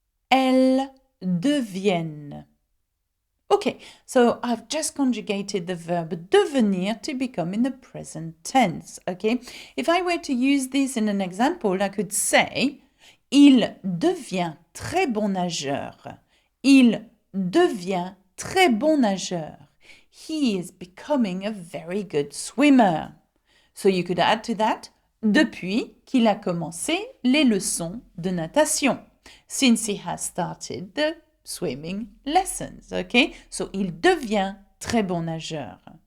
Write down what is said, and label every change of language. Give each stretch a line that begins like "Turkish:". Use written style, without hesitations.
French: Elles deviennent.
English: Okay, so I've just conjugated the verb devenir to become in the present tense, okay? If I were to use this in an example, I could say
French: il devient très bon nageur. Il devient très bon nageur.
English: He is becoming a very good swimmer. So you could add to that
French: depuis qu'il a commencé les leçons de natation.
English: Since he has started the swimming lessons, okay? So,
French: il devient très bon nageur.